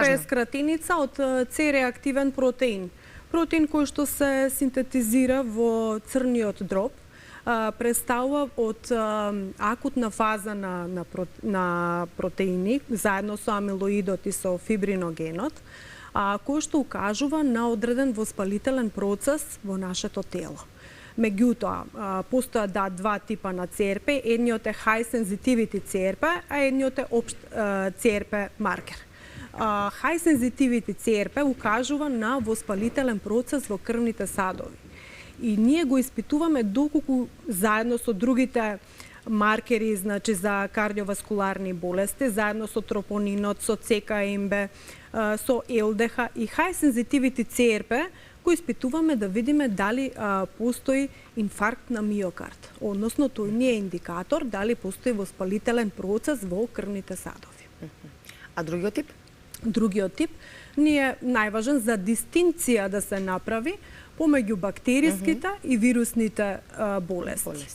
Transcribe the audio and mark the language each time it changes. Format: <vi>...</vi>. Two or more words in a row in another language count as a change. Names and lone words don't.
<mk>ЦРП е скратеница од С-реактивен протеин. Протеин кој што се синтетизира во црниот дроб, представува од акутна фаза на протеини, заедно со амилоидот и со фибриногенот, кој што укажува на одреден воспалителен процес во нашето тело. Меѓутоа, постојат два типа на ЦРП, едниот е</mk> <en>high sensitivity</en> <mk>ЦРП, а едниот е општ ЦРП маркер.</mk> <en>High sensitivity</en> <mk>ЦРП укажува на воспалителен процес во крвните садови. И ние го испитуваме доколку заедно со другите маркери, значи за кардиоваскуларни болести, заедно со тропонинот, со ЦКМБ, со ЛДХ и</mk> <en>high sensitivity</en> <mk>ЦРП, го испитуваме да видиме дали постои инфаркт на миокард. Односно, тој ни е индикатор дали постои воспалителен процес во крвните садови. А другиот тип? Другиот тип ни е најважен за дистинција да се направи помеѓу бактериските и вирусните болести.</mk>